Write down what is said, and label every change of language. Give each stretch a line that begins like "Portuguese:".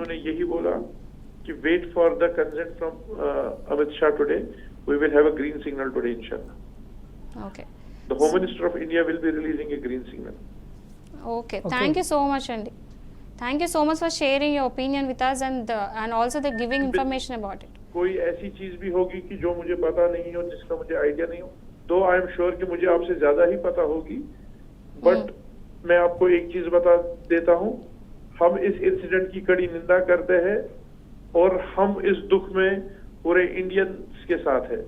Hindi: उन्होंने यही बोला कि
English: Wait for the consent from Amit Shah today, we will have a green signal today इंशाल्लाह। Okay the home minister of India will be releasing a green signal. Okay Okay. Thank you so much అండి, thank you so much for sharing your opinion with us and also the giving information about it.
Hindi: कोई ऐसी चीज भी होगी कि जो मुझे पता नहीं हो, जिसका मुझे आइडिया नहीं हो, तो
English: I am sure
Hindi: कि मुझे आपसे ज्यादा ही पता होगी। बट मैं आपको एक चीज बता देता हूँ, हम इस इंसिडेंट की कड़ी निंदा करते हैं और हम इस दुख में पूरे इंडियंस के साथ है।